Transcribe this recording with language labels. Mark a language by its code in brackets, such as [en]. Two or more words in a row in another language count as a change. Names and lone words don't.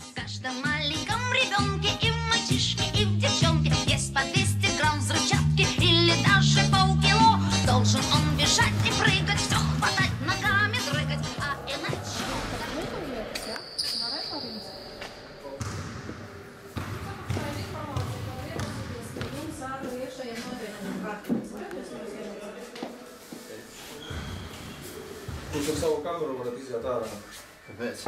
[ru] каждом маленьком ребенке и в мальчишке, и в девчонке есть по 200 грамм взрывчатки или даже полкило. Должен он бежать и прыгать, все хватать, ногами дрыгать, а иначе... [lv] Jūs ar savu kameru varat iziet ārā? Kāpēc?